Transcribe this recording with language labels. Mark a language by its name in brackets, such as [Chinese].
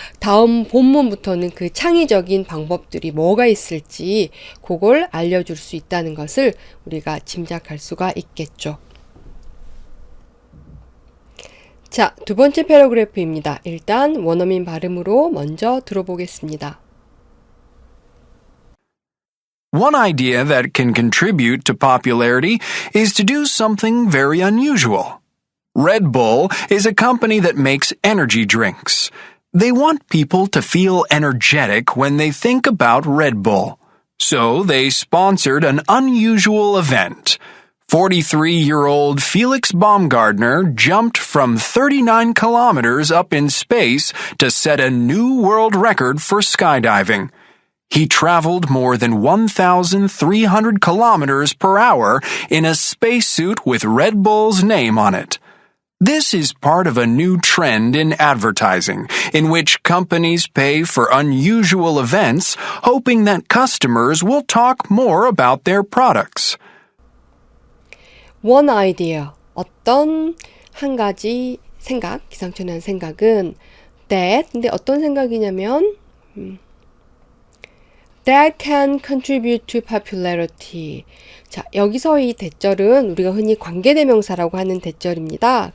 [Korean] 다음 본문부터는 그 창의적인 방법들이 뭐가 있을지 그걸 알려줄 수 있다는 것을 우리가 짐작할 수가 있겠죠. 자, 두 번째 패러그래프입니다. 일단 원어민 발음으로 먼저 들어보겠습니다. [English] One idea that can contribute to popularity is to do something very unusual. Red Bull is a company that makes energy drinks. They want people to feel energetic when they think about Red Bull. So they sponsored an unusual event. 43-year-old Felix Baumgartner jumped from 39 kilometers up in space to set a new world record for skydiving. He traveled more than 1,300 kilometers per hour in a spacesuit with Red Bull's name on it. This is part of a new trend in advertising, in which companies pay for unusual events, hoping that customers will talk more about their products. One idea, [Korean] 어떤 한 가지 생각, 기상천외한 생각은 that, 근데 어떤 생각이냐면 [English] that can contribute to popularity. [Korean] 자, 여기서 이 대절은 우리가 흔히 관계대명사라고 하는 대절입니다.